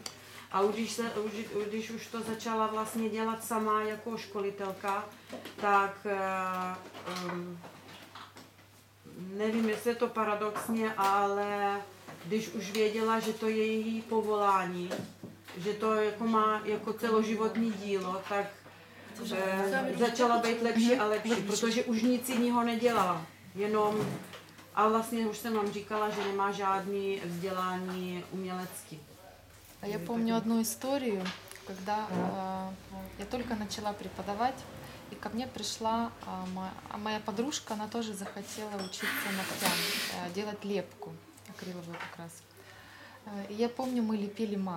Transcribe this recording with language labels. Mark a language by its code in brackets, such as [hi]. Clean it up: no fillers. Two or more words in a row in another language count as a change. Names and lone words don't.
[cs] A když už to začala vlastně dělat sama jako školitelka, tak nevím, jestli je to paradoxně, ale když už věděla, že to je její povolání, že to jako má jako celoživotní dílo, tak začala být lepší a lepší, protože už nic jiného nedělala. Jenom, a vlastně už jsem vám říkala, že nemá žádný vzdělání umělecký. [ru] Я помню одну историю, когда я только начала преподавать, и ко мне пришла моя подружка, она тоже захотела учиться ногтям, делать лепку акриловую как раз. И я помню, мы лепили мак.